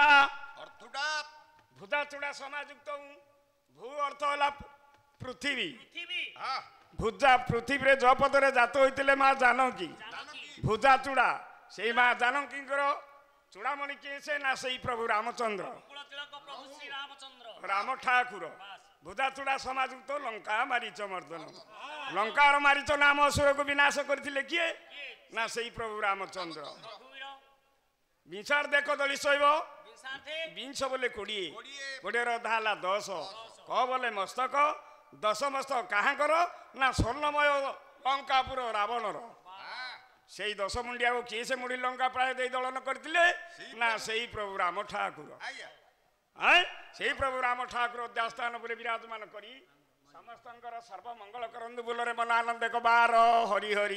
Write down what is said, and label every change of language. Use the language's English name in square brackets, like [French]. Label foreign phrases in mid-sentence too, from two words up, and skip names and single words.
[Odia] ଅର୍ଥଟା ଭୁଜା ଚୂଡ଼ା ସମାଯୁକ୍ତ ଭୂ ଅର୍ଥ ହେଲା ପୃଥିବୀ পৃথিবী ଭୁଜା ପୃଥିବୀରେ ଜପଦରେ ଜାତ ହୋଇଥିଲେ ମା ଜାନକୀ ଭୁଜା ଚୂଡ଼ା ସେଇ ମା ଜାନକୀଙ୍କର ଚୂଡ଼ାମଣି କିଏ ସେ ନା ସେଇ ପ୍ରଭୁ ରାମଚନ୍ଦ୍ର କୁଳ ତିଳକ ପ୍ରଭୁ ଶ୍ରୀ ରାମଚନ୍ଦ୍ର ରାମ ଠାକୁର ଭୁଜା ଚୂଡ଼ା ସମାଯୁକ୍ତ ଲଙ୍କା ମାରିଚ ମର୍ଦନ ଲଙ୍କାର ମାରିଚ ନାମ ଅସୁରକୁ ବିନାଶ କରିଥିଲେ କିଏ ନା ସେଇ ପ୍ରଭୁ ରାମଚନ୍ଦ୍ର রঘুবীর ବିଂଶାର ଦେଖ ଦଳି ଶୈବ বিশার্থে ବିଂଶ ବୋଲେ 20 କୋଡ଼ିଏର ଅଧା ହେଲା 10 କ ବୋଲେ ମସ୍ତକ 10 ମସ୍ତକ କାହାଙ୍କର ନା ସ୍ୱର୍ଣ୍ଣମୟ ଲଙ୍କାପୁର ରାବଣର ସେଇ 10 ମୁଣ୍ଡିଆକୁ କିଏ ସେ ମୁଢି ଲଙ୍କା ପ୍ରାୟ ଦେଇ ଦଳନ କରିଥିଲେ ନା ସେଇ ପ୍ରଭୁ ରାମ ଠାକୁର ସେଇ ପ୍ରଭୁ ରାମ ଠାକୁର ଅଧ୍ୟାସ୍ଥାନ ଉପରେ ବିରାଜମାନ କରି ସମସ୍ତଙ୍କର ସର୍ବମଙ୍ଗଳ କରନ୍ତୁ ବୋଲରେ ମନ ଆନନ୍ଦ ଏକ ବାର ହରି ହରି